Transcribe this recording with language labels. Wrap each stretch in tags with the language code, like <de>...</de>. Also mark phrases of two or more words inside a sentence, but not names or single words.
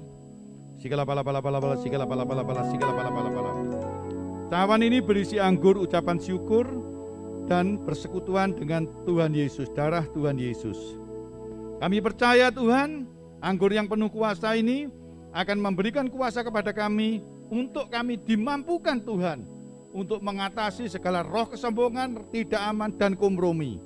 <id>Sigala pala pala pala pala, sigala pala pala pala, sigala pala pala pala. Cawan ini berisi anggur ucapan syukur dan persekutuan dengan Tuhan Yesus, darah Tuhan Yesus. Kami percaya Tuhan, anggur yang penuh kuasa ini akan memberikan kuasa kepada kami untuk kami dimampukan Tuhan untuk mengatasi segala roh kesombongan, tidak aman dan kompromi.</id>